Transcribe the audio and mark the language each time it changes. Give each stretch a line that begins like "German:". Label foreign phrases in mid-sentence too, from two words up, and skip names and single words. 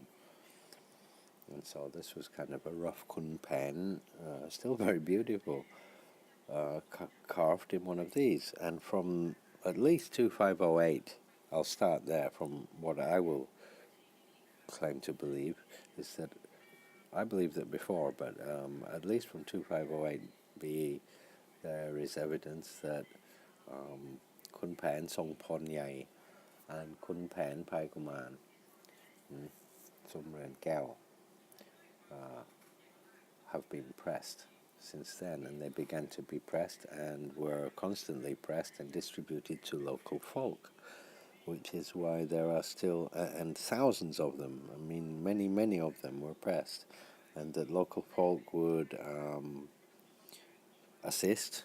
English: And so this was kind of a rough Khun Phaen, still very beautiful, carved in one of these. And from at least 2508, I'll start there, from what I will claim to believe, is that I believe that before, but at least from 2508 BE, there is evidence that Khun Phaen Song Pon Yai and Khun Phaen Pai Kuman, Sumren Keo, have been pressed since then, and they began to be pressed and were constantly pressed and distributed to local folk, which is why there are still, and thousands of them, I mean many of them were pressed, and that local folk would assist.